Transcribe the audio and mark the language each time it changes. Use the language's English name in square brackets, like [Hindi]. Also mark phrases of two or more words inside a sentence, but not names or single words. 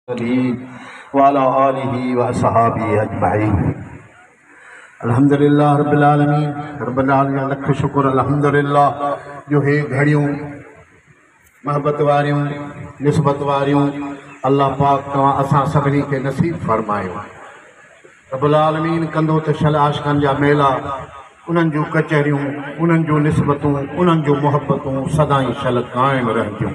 [Arabic] وعلى آله وأصحابه أجمعين. الحمد لله رب العالمين. رب العالمين [Sindhi] लख शुक्र अल्हम्दुलिल्लाह जो हे घड़ियों महबत वारियों निस्बत वारियों अल्लाह पाक तव्हां असां सभिनी खे नसीब फरमायो। [Arabic] رب العالمين [Sindhi] कंदो त शल आशिक़नि जा मेला, उन्हनि जूं कचहरियूं, उन्हनि जूं निस्बतूं, उन्हनि जूं मुहबतूं सदाईं शल क़ाइम रहंदियूं।